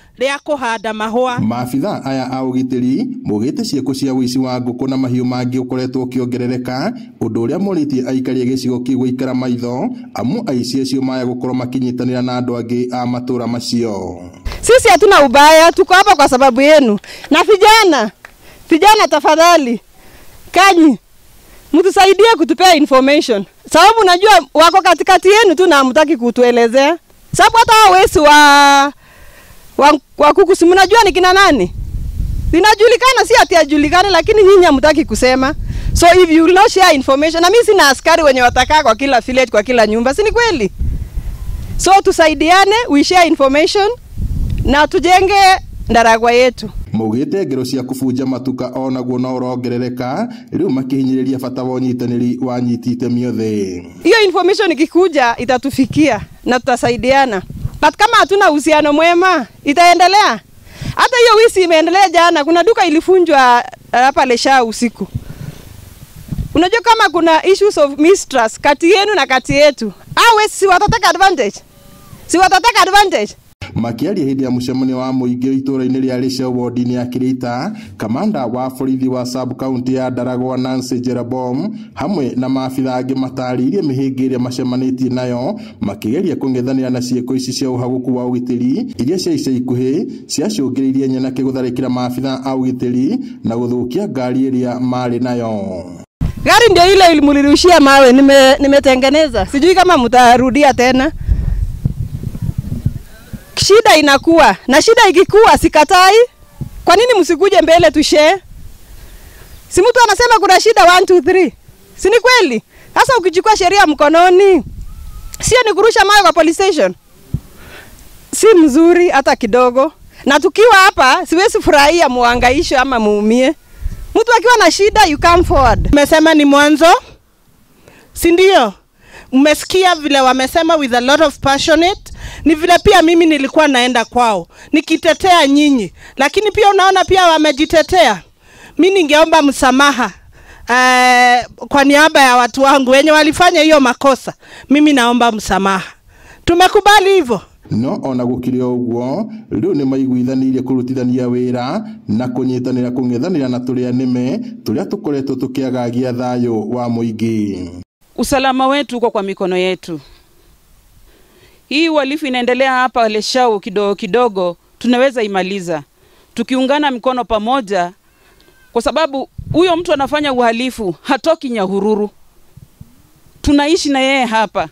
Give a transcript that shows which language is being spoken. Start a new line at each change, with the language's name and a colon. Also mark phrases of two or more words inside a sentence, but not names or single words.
Kikuyu: ria kuhanda mahua. Maabitha aya a ugitiri mugite cieko cia ũici wa ngũkũ na mahiũ mangĩ ukoretwo ukiongerereka, undu uria moritie aikari gicigo kiu guikara maitho amu aici acio maya gukorwo makinyitanira na andu angi a matura macio.
Swahili: Sisi hatuna ubaya, tuko hapa kwa sababu yenu. Na vijana tafadhali, kanyi mtusaidie kutupea information. Sababu najua wako katikati yenu tu na hamtaki kutuelezea. Sababu hata wesi wa kuku si mnajua ni kina nani? Inajulikana, si ati ajulikane, lakini nyinyi hamtaki kusema.
English: So if you will not share information,
Swahili: na mimi sina askari wenye watakaa kwa kila village, kwa kila nyumba, si ni kweli? So tusaidiane,
English: we share information
Swahili: na tujenge Ndaragwa yetu.
Kikuyu: Mugite ngero cia kufunja matuka onaguo no urongerereka, riu makihinyiriria bata wa unyitaniri wa nyitite miothe.
Swahili: Hiyo information ikikuja itatufikia na tutasaidiana. But kama hatuna uhusiano mwema, itaendelea. Hata hiyo wizi imeendelea jana, kuna duka ilifunjwa hapa Lesha usiku. Unajua kama kuna
English: issues of mistrust
Swahili: kati yenu na kati yetu, si watataka advantage. Si watataka advantage.
Kikuyu: Makiaria hindi ya mucemanio wa muingi itura-ini ria Lesha ward-ini ya Kirita, kamanda wa borithi wa sub-county ya Ndaragwa Nancy Jerabom hamwe na maabitha angi mataririe mihinga iria macemanitie nayo makigeria kung'ethanira na cieko ici cia uhaguku wa ugitiri iria cia ica ikuhi ciacungiririe nyanake gutharikira maabitha a ugitiri na guthukia ngari iria mari nayo.
Swahili: Gari ndio ile ilimlirushia mawe, nimetengeneza. Sijui kama mtarudia tena. Shida inakuwa, na shida ikikuwa sikatai. Kwa nini msikuje mbele tushare? Si mtu anasema kuna shida 1 2 3. Si ni kweli? Sasa ukichukua sheria mkononi, sio ni kurusha mawe kwa police station. Si mzuri hata kidogo. Na tukiwa hapa siwezi furahia muhangaisho ama muumie. Mtu akiwa na shida
English: you come forward.
Swahili: Mmesema ni mwanzo? Si ndio? Mmesikia vile wamesema
English: with a lot of passionate.
Swahili: Ni vile pia mimi nilikuwa naenda kwao nikitetea nyinyi, lakini pia unaona pia wamejitetea. Mimi ningeomba msamaha kwa niaba ya watu wangu wenye walifanya hiyo makosa. Mimi naomba msamaha. Tumekubali hivyo.
Kikuyu: No ona gukire uguo riu ni maiguithanirie kurutithania wira na kunyitanira kung'ethanira na turia nime turia tukoretwo tukiagagia thayo wa muingi.
Swahili: Usalama wetu uko kwa mikono yetu. Hii uhalifu inaendelea hapa Lesha kidogo kidogo, tunaweza imaliza tukiungana mikono pamoja, kwa sababu huyo mtu anafanya uhalifu hatoki Nyahururu. Tunaishi na yeye hapa.